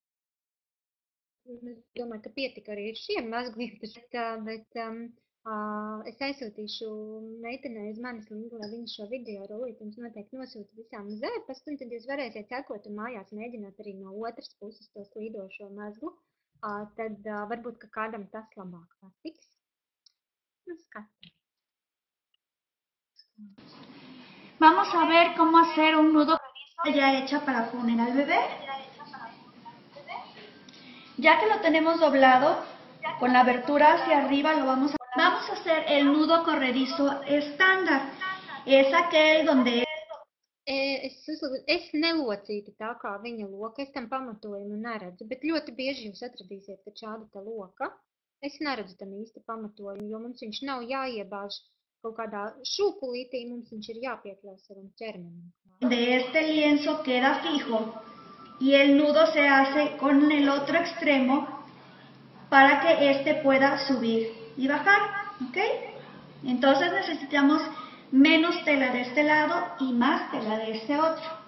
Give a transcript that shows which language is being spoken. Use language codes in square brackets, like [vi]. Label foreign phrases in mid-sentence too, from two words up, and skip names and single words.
[lv] Es domāju, ka pietika arī šiem mezgliem, bet es aizsūtīšu meitenei uz manas linku, lai viņa šo video rolīti jums noteikti nosūta visām uz e-pastu, un tad jūs varēsiet sekot un mājās mēģināt arī no otras puses to slīdošo mezglu. Tad varbūt, ka kādam tas labāk patiks. Nu, skatām. [es] Vamos a ver cómo hacer un nudo ya hecha para poner al bebé. Ya que lo tenemos doblado, con la abertura hacia arriba vamos a hacer el nudo corredizo estándar. Es aquel donde... [lv] Es nelocītu tā kā viņa loka, es tam pamatojumu neredzu, bet ļoti bieži jūs atradīsiet, ka šāda tā loka. Es neredzu tam īsti pamatojumu, jo mums viņš nav jāiebāž kaut kādā šūpulītī, mums viņš ir jāpiekļauj savam ķermenim. [es] De este lienzo queda fijo y el nudo se hace con el otro extremo para que este pueda subir y bajar, ¿ok? Entonces necesitamos menos tela de este lado y más tela de este otro.